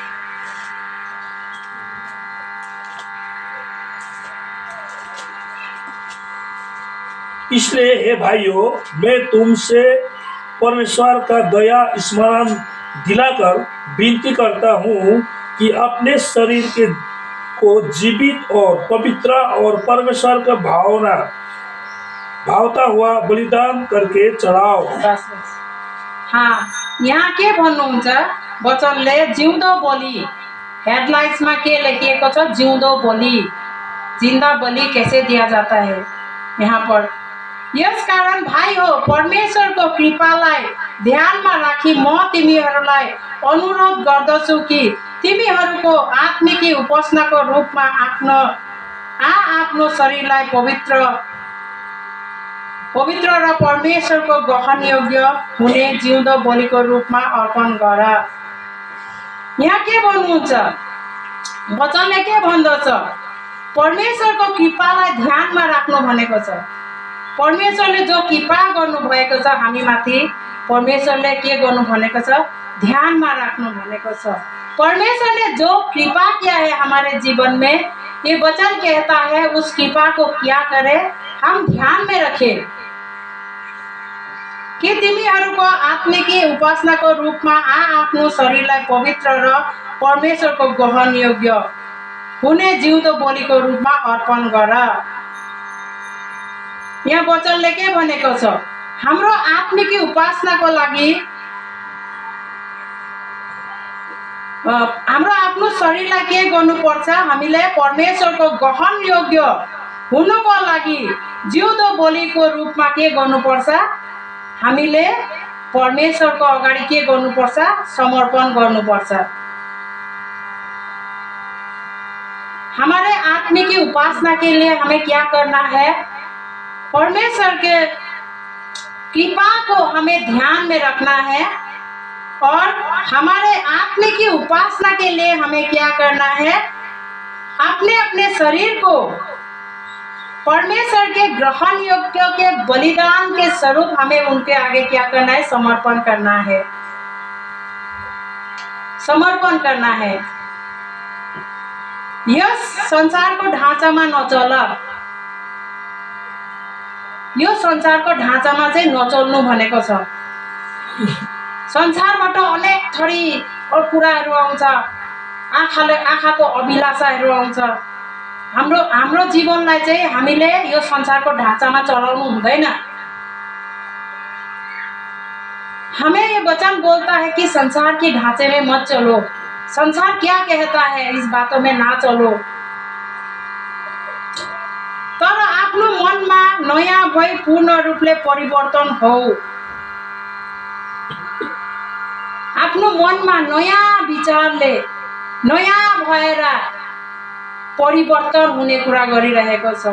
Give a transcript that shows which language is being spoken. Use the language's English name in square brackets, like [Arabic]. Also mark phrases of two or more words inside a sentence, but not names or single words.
[Hindi] इसलिए हे भाइयों, मैं तुमसे परमेश्वर का दया स्मरण दिलाकर विनती करता हूँ कि अपने शरीर को जीवित और पवित्र और परमेश्वर का भावता हुआ बलिदान करके चढ़ाओ। बस। हाँ, [Nepali] यहाँ के भन्नुहुन्छ वचनले, जिउँदो बलि, हेडलाइन्समा के लेखिएको छ, जिउँदो बलि, [Hindi] जिंदा बलि कैसे दिया जाता है यहाँ पर। [Nepali] यस कारण भाइ हो, परमेश्वरको कृपालाई ध्यानमा राखी म तिमीहरूलाई अनुरोध गर्दछु कि तिमीहरूको आत्मिक उपासनाको रूपमा आफ्नो शरीरलाई पवित्र र परमेश्वरको ग्रहण योग्य हुने जिउँदो बलिको रूपमा अर्पण गर। यहाँ के भन्नुहुन्छ, वचनले के भन्दछ, परमेश्वरको कृपालाई ध्यानमा राख्नु भनेको छ। परमेश्वरले जो कृपा गर्नु भएको छ हामी माथि, परमेश्वरले के गर्नु भनेको छ, ध्यानमा राख्नु भनेको छ। [Hindi] परमेश्वर ने जो कृपा किया है हमारे जीवन में, ये वचन कहता है उस कृपा को क्या करें, हम ध्यान में रखें कि [Nepali] तिमीहरूको आत्मिक उपासनाको रूपमा आफ्नो शरीरलाई पवित्र र परमेश्वरको ग्रहण योग्य हुने जिउँदो बलिको रूपमा अर्पण गर। यहाँ वचनले के भनेको छ, हाम्रो आत्मिक उपासनाको लागि हाम्रो आफ्नो शरीरलाई के गर्नुपर्छ? हामीले परमेश्वरको ग्रहण योग्य हुनुको लागि जिउँदो बलिको रूपमा के गर्नुपर्छ? हामीले परमेश्वर को अगाडि के गर्नुपर्छ? समर्पण गर्नुपर्छ। [Hindi] हमारे आत्मिक उपासना के लिए हमें क्या करना है? परमेश्वर के कृपा को हमें ध्यान में रखना है और हमारे आत्मिक उपासना के लिए हमें क्या करना है? अपने अपने शरीर को परमेश्वर के ग्रहण योग्य के बलिदान के स्वरूप हमें उनके आगे क्या करना है? समर्पण करना है। समर्पण करना है। [Nepali] यस संसारको ढाँचामा नचल। यो संसारको ढाँचामा चाहिँ नचल्नु भनेको छ। संसारबाट अनेक थरी कुराहरू आउँछ। आँखाको अभिलाषाहरू आउँछ। हाम्रो जीवनलाई चाहिँ हामीले यो संसारको ढाँचामा चलाउनु हुँदैन। [Hindi] हमें ये वचन बोलता है कि संसार के ढांचे में मत चलो। संसार क्या कहता है इस बातों में ना चलो। [Nepali] तर आफ्नो मनमा नयाँ भई पूर्ण रूपले परिवर्तन हो। आफ्नो मनमा नयाँ विचारले नयाँ भएर परिवर्तन हुने कुरा गरिरहेको छ।